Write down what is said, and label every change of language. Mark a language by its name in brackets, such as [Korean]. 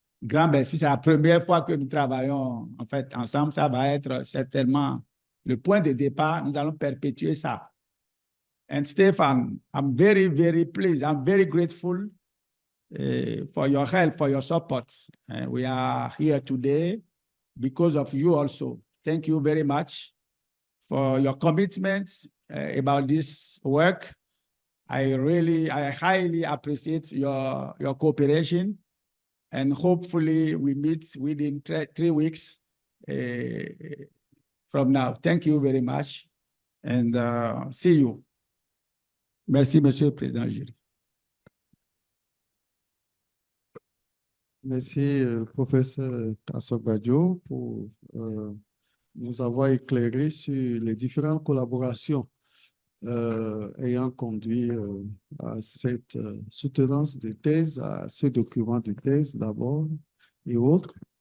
[French] Grand merci, c'est la première fois que nous travaillons en fait ensemble. Ça va être certainement le point de départ. Nous allons perpétuer ça. [English] And Stefan, I'm very, very pleased. I'm very grateful for your help, for your support. We are here today because of you also. Thank you very much for your commitment about this work. I highly appreciate your cooperation, and hopefully we meet within 3 weeks from now. Thank you very much, and see you. [French] Merci, Monsieur le Président du jury. Merci, professeur Kassobadio, pour nous avoir éclairé sur les différentes collaborations ayant conduit à cette soutenance de thèse, à ce document de thèse d'abord et autres.